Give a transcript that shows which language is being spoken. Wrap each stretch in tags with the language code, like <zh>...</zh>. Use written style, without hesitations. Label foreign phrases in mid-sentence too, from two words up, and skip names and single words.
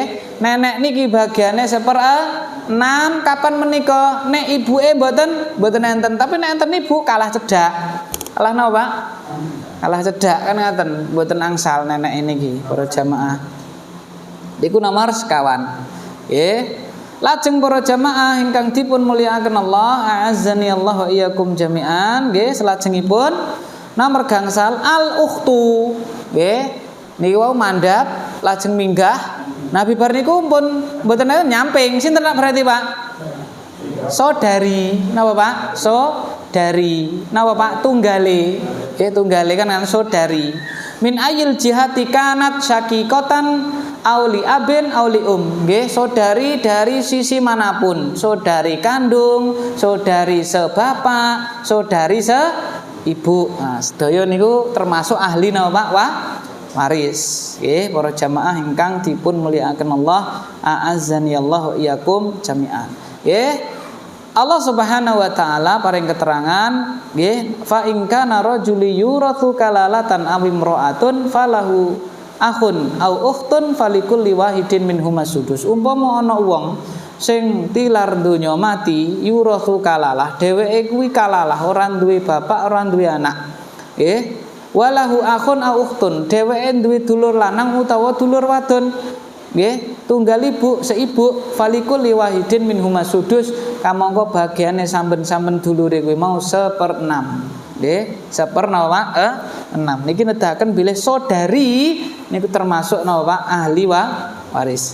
<jv>Nenek niki bagiane 1/6 kapan menika nek ibuke mboten enten tapi nek enten ibu kalah cedak. Kalah napa, Pak? Kalah cedak kan ngoten, mboten angsal nenek niki para jamaah. Niku nomor sekawan. Nggih. Lajeng para jamaah ingkang dipun mulyakaken Allah,</jv> <ar>أعزني الله وإياكم جميعا.</ar> <jv>Nggih, salajengipun nomor gangsal</jv> <ar>الأخت.</ar> <jv>Nggih, niki wau mandhap lajeng minggah. Nabi bar niku pun mboten nyamping. Sinten berarti, Pak? Saudari. Napa, Pak? Saudari. Napa, Pak? Tunggale. Nggih, tunggale kan saudari.</jv> <ar>من أي جهة كانت شقيقة أو لأب أولي</ar> <jv>nggih</jv> <id>saudari dari sisi manapun saudari kandung saudari sebapak saudari seibu</id> <jv>nah sedaya niku termasuk ahli napa Pak waris nggih para jamaah ingkang dipun mulyakaken Allah</jv> <ar>أعزني الله إياكم جميعا</ar> <jv>nggih Allah</jv> <ar>سبحانه وتعالى</ar> <jv>paring keterangan nggih</jv> <ar>فإن كان رجل يورث كلالة أو امرأة وله أخ أو أخت فلكل واحد منهم السدس</ar> <jv>umpama ana wong sing tilar donya mati</jv> <ar>يورث كلالة</ar> <jv>dheweke kuwi kalalah ora duwe bapak ora duwe anak nggih</jv> <ar>وله أخ أو أخت</ar> <jv>dheweke duwe dulur lanang utawa dulur wadon nggih tunggal ibu seibu</jv> <ar>فلكل واحد منهم السدس</ar> <jv>kamangka bagiane samben-samben dulure kuwi mau 1/6 nggih 1/6 niki nedahaken bilih saudari niku termasuk napa Pak ahli waris.</jv>